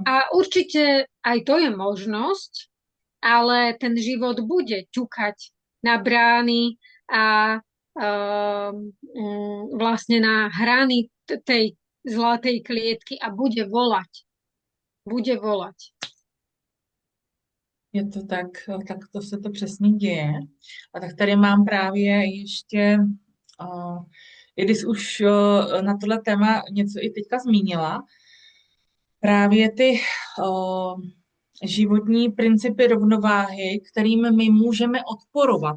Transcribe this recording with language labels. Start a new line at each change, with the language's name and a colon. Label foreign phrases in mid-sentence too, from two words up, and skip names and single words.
Slovak: A určite aj to je možnosť, ale ten život bude ťukať na brány a vlastne na hrany tej zlatej klietky a bude volať. Bude volať.
Czech: Je to tak, tak to se to přesně děje. A tak tady mám právě ještě, i když už na tohle téma něco i teďka zmínila, právě ty životní principy rovnováhy, kterým my můžeme odporovat.